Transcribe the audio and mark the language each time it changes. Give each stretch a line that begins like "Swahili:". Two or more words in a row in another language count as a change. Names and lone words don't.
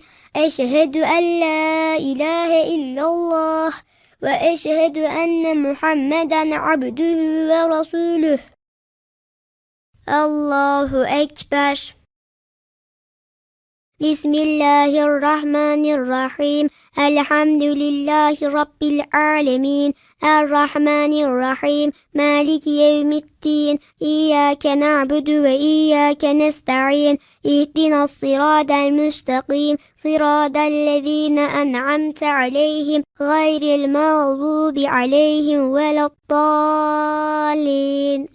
Arabic: أشهد أن لا إله إلا الله وأشهد أن محمدا عبده ورسوله. الله أكبر. Bismillahirrahmanirrahim. الحمد لله رب العالمين. الرحمن الرحيم. مالك يوم الدين. إياك نعبد وإياك نستعين. اهدنا الصراط المستقيم. صراط الذين أنعمت عليهم. غير المغضوب عليهم ولا الضالين.